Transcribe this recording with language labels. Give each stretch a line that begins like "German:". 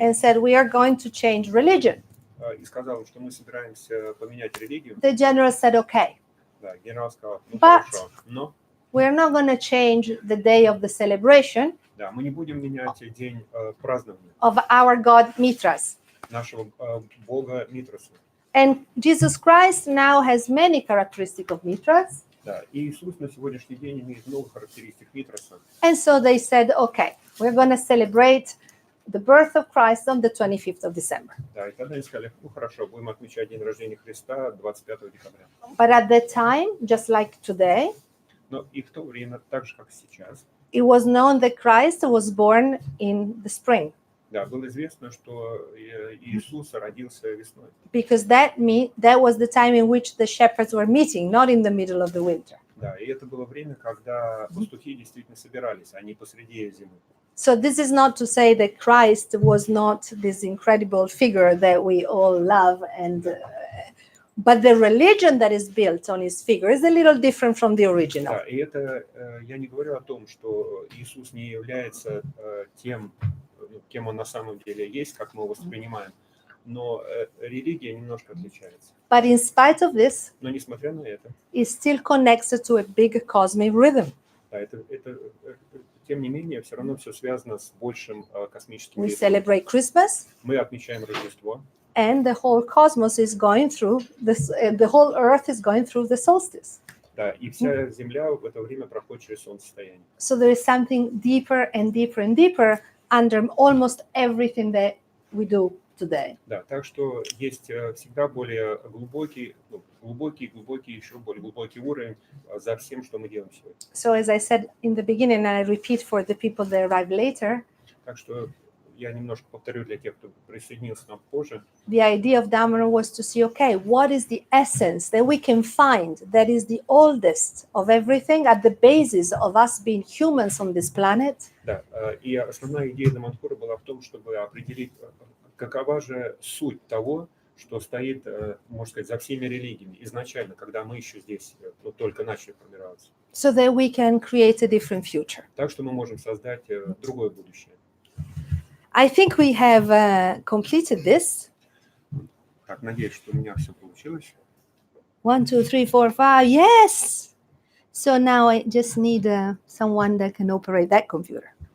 English: and said, "We are going to change religion."
Russian: и сказал, что мы собираемся поменять религию.
English: The general said, "Okay,
Russian: Да, генерал сказал, ну
English: But-
Russian: хорошо, но
English: we're not going to change the day of the celebration
Russian: да, мы не будем менять день празднования
English: of our god Mithras.
Russian: нашего бога Митраса.
English: And Jesus Christ now has many characteristics of mitras.
Russian: Да, и Иисус на сегодняшний день имеет много характеристик Митраса.
English: And so they said, okay, we're going to celebrate the birth of Christ on the 25th of December.
Russian: Да, и тогда они сказали, ну хорошо, будем отмечать день рождения Христа 25 декабря.
English: But at that time, just like today,
Russian: Но и в то время, так же, как и сейчас,
English: it was known that Christ was born in the spring,
Russian: да, было известно, что Иисус родился весной.
English: because that was the time in which the shepherds were meeting, not in the middle of the winter.
Russian: Да, и это было время, когда пастухи действительно собирались, а не посреди зимы.
English: So this is not to say that Christ was not this incredible figure that we all love, but the religion that is built on his figure is a little different from the original.
Russian: Да, и это я не говорю о том, что Иисус не является тем, кем он на самом деле есть, как мы его воспринимаем, но религия немножко отличается.
English: But in spite of this,
Russian: Но несмотря на это,
English: it still connects to a big cosmic rhythm.
Russian: да, тем не менее, все равно все связано с большим космическим
English: We
Russian: ритмом.
English: celebrate Christmas,
Russian: Мы отмечаем Рождество,
English: and the whole cosmos is going through this. The whole Earth is going through the solstice.
Russian: да, и вся Земля в это время проходит через солнцестояние.
English: So there is something deeper and deeper and deeper under almost everything that we do today.
Russian: Да, так что есть всегда более глубокий, еще более глубокий уровень за всем, что мы делаем сегодня.
English: So as I said in the beginning, and I repeat for the people that arrive later,
Russian: Так что я немножко повторю для тех, кто присоединился к нам позже.
English: the idea of Damanhur was to see, okay, what is the essence that we can find that is the oldest of everything at the basis of us being humans on this planet?
Russian: Да, и основная идея Даманхура была в том, чтобы определить, какова же суть того, что стоит, можно сказать, за всеми религиями изначально, когда мы еще здесь только начали формироваться.
English: So that we can create a different future.
Russian: Так что мы можем создать другое будущее.
English: I think we have completed this.
Russian: Так, надеюсь, что у меня все получилось.
English: 1, 2, 3, 4, 5. Yes. So now I just need someone that can operate that computer.